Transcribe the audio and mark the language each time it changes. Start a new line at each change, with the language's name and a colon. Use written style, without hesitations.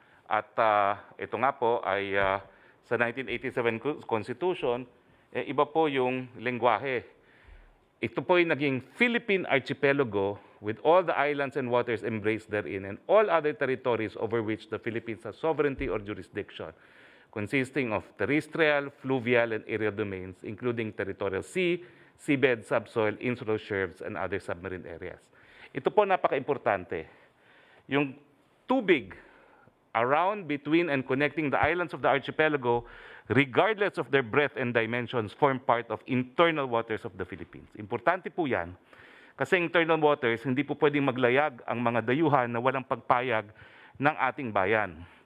Filipino: At ito nga po ay sa 1987 Constitution, iba po yung lengguwahe. Ito po ay naging
English: Philippine Archipelago with all the islands and waters embraced therein and all other territories over which the Philippines has sovereignty or jurisdiction, consisting of terrestrial, fluvial, and aerial domains, including territorial sea, seabed, subsoil, insular shelves, and other submarine areas.
Filipino: Ito po napaka-importante. Yung tubig
English: around, between, and connecting the islands of the archipelago, regardless of their breadth and dimensions, form part of internal waters of the Philippines.
Filipino: Importante po yan, kasi internal waters, hindi po pwedeng maglayag ang mga dayuhan na walang pagpayag ng ating bayan.